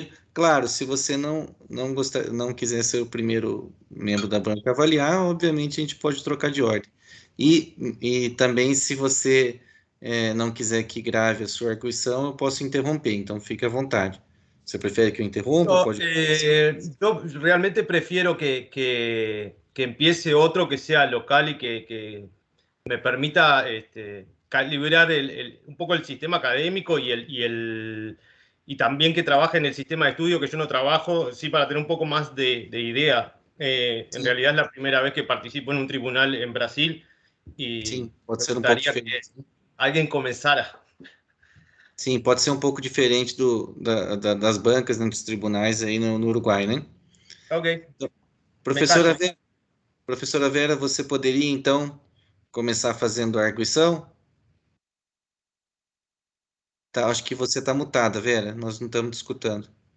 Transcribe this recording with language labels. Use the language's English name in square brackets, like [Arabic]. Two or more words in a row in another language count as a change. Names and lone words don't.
[Portuguese] Claro, se você não quiser ser o primeiro membro da banca a avaliar, obviamente a gente pode trocar de ordem. E também, se você não quiser que grave a sua arguição, eu posso interromper, então fique à vontade. Você prefere que eu interrompa? [Spanish] Yo realmente prefiero que empiece otro que sea local y que me permita calibrar un poco el sistema académico y también que trabaje en el sistema de estudio que yo no trabajo, sí, para tener un poco más de idea. En realidad es la primera vez que participo en un tribunal en Brasil y [Portuguese] Sim, pode [Spanish] me [Portuguese] ser um pouco [Spanish] gustaría que [Portuguese] diferente. [Spanish] alguien comenzara. [Portuguese] Sim, pode ser um pouco diferente das bancas, né, dos tribunais aí no Uruguai, né? Ok. Professora Vera, professora Vera, você poderia, então, começar fazendo a arguição? Tá, acho que você está mutada, Vera, nós não estamos escutando.